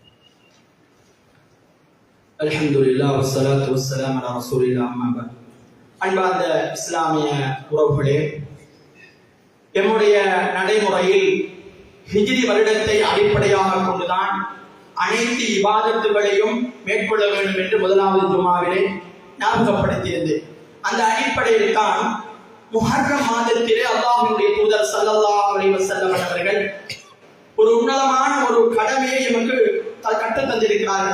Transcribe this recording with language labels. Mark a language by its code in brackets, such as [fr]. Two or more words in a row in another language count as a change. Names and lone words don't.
[ar] الحمد لله والصلاة والسلام على رسول الله أما بعد. [ta] அன்பார்ந்த இஸ்லாமிய உறவுகளே, எம்முடைய நடைமுறையில் ஹிஜ்ரி வருடத்தை அடிப்படையாக கொண்டுதான் அனைத்து இபாதத்துகளையும் மேற்கொள்ள வேண்டும் என்று முதலாவது ஜுமாவிலே ஞாபகப்படுத்தியது. அந்த அடிப்படையில் தான் முஹர்ரம் மாதத்திலே அல்லாஹ்வுடைய தூதர் [ar] صلى الله عليه وسلم [ta] அவர்கள் ஒரு உன்னதமான ஒரு கடமையை நமக்கு கற்றுத் தந்திருக்கிறார்கள்.